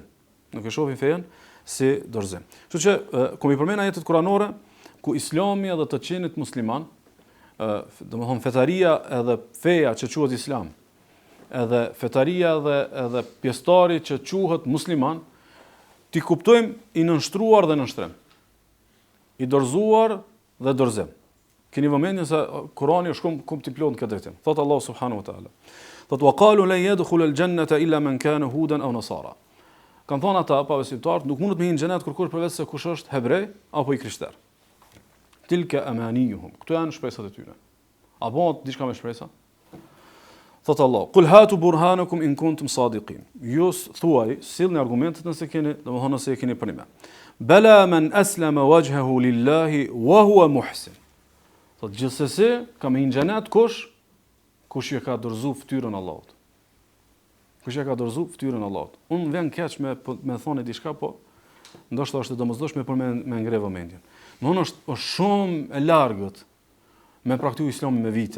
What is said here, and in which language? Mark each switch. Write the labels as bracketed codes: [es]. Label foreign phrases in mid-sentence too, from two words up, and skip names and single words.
[sq] Nuk e shohin fen si dorëzim. Kështu që kur i përmend ajetet kuranore ku Islami edhe të qenit musliman, domethënë fetaria edhe feja që quhet Islam, edhe fetaria edhe pjesëtari që quhet musliman, ti kuptojmë i nënshtruar dhe nënshtrim, i dorëzuar dhe dorëzim. Keni vëmendje se Kurani është shumë i plotë në këtë drejtim. Thot Allah [ar] سبحانه وتعالى. Thot وقالوا لن يدخل الجنة إلا من كان هودا أو نصارى. [sq] Kan thonë ata pa besimtarët nuk mundet me hyrë në xhenet kurkush përveç se kush është hebrej apo i krishter. [ar] تلك أمانيهم. [sq] Këto janë shpresat e tyre. Apo diçka me shpresa? [ar] Thot Allah, "قل هاتوا برهانكم إن كنتم صادقين." [sq] Ju thuaj, sillni argumentet nëse keni, domethënë nëse e keni për një. [ar] بلى من أسلم وجهه لله وهو محسن. [sq] Thot gjithsesi, ka me xhenet kush e ka dorëzuar fytyrën Allahut. Kush e ka dorëzuar fytyrën Allahut. Unë vjen keq me thonë diçka, po ndoshta është e domosdoshme për me ngre vëmendjen. Unë është shumë e largët me praktikuar Islamin me vite.